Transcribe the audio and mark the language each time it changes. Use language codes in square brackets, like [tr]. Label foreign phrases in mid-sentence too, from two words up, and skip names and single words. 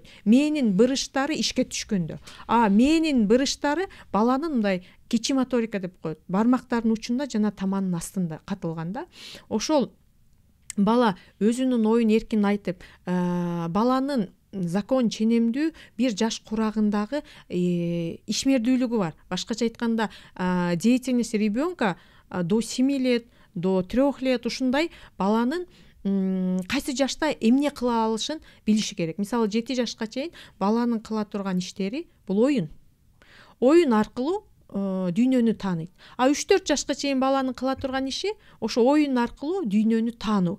[ky] Мээнин бырыштары ишке түшкөндө. Мээнин бырыштары баланын мындай кичи моторика деп коет. Бармактардын учунда жана таманын астында катылган да. Ошол бала өзүнүн оюн эркин айтып, баланын закон ченемдүү 1 жаш курагындагы ишмердүүлүгү бар. Башкача айтканда, [ru] деятельность ребенка до 7 лет, до 3 лет [ky] ушундай баланын кайсы жашта эмне кыла алышын билиши керек. Мисалы 7 жашка чейин баланын кыла турган иштери бул оюн. Оюн аркылуу дүйнөнү тааныйт. 3-4 жашка чейин баланын кыла турган иши ошо оюн аркылуу дүйнөнү таануу.